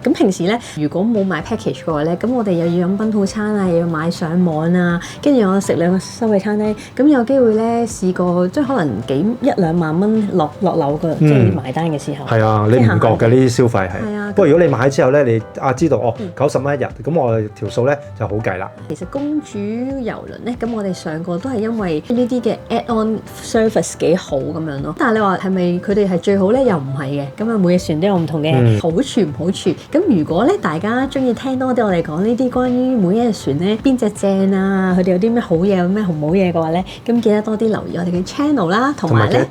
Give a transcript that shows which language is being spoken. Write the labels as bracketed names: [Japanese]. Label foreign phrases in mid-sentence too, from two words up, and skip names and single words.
[Cantonese] 咁平時咧，如果冇買 package 嘅話咧，咁我哋又要飲品套餐啊，又要買上網啊，跟住我食2個收費餐咧，咁有機會咧試過，即係可能1、2萬蚊落樓嘅，即係埋單嘅時候。係啊，你唔覺嘅呢啲消費係。係啊。不過如果你買之後咧，你知道90蚊一日，咁我條數咧就好計啦。其實公主遊輪咧，咁我哋上過都係因為呢啲嘅 [English] add-on service [Cantonese] 幾好咁樣咯。但係你話係咪佢哋係最好咧？又唔係嘅。咁啊，每隻船都有唔同嘅好處唔好處。咁如果咧大家中意聽多啲我哋講呢啲關於每一隻船咧邊隻正啊，佢哋有啲咩好嘢，有咩好唔好嘢嘅話咧，咁記得多啲留意我哋嘅 channel 啦，同埋咧